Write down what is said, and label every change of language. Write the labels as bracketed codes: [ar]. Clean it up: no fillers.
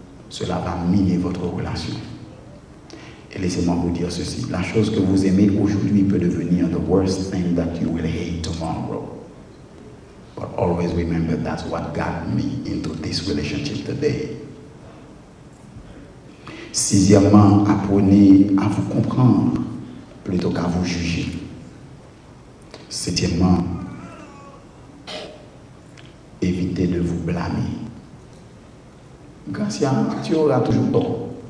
[fr] cela va miner votre relation. Et laissez-moi vous dire ceci, la chose que vous aimez aujourd'hui peut devenir [en] the worst thing that you will hate tomorrow. But always remember that's what got me into this relationship today. [fr] Sixièmement, apprenez à vous comprendre plutôt qu'à vous juger. Septièmement, évitez de vous blâmer. Gracia, tu auras toujours tort.